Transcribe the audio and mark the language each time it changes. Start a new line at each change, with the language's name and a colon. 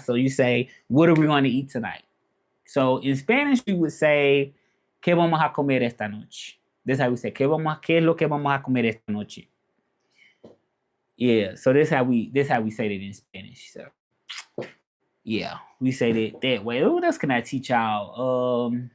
English: So you say, what are we going to eat tonight? So in Spanish, you would say,
Spanish: ¿qué vamos a comer esta noche?
English: That's how we say,
Spanish: ¿qué es lo que vamos a comer esta noche?
English: Yeah, so that's how we say that in Spanish. So yeah, we say that way. What else can I teach y'all?